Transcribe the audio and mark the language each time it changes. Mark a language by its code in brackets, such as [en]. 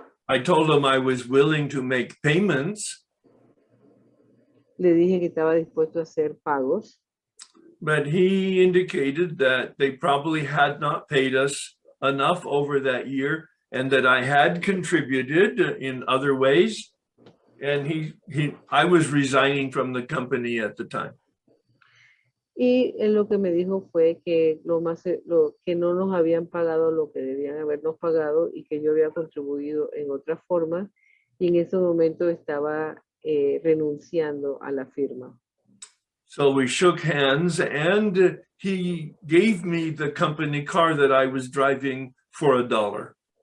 [en] I told him I was willing to make payments, [es] le dije que estaba dispuesto a hacer pagos, [en] but he indicated that they probably had not paid us enough over that year and that I had contributed in other ways. And I was resigning from the company at the time. [es] y él lo que me dijo fue que que no nos habían pagado lo que debían habernos pagado y que yo había contribuido en otra forma, y en ese momento estaba renunciando a la firma. [en] So we shook hands and he gave me the company car that I was driving for $1.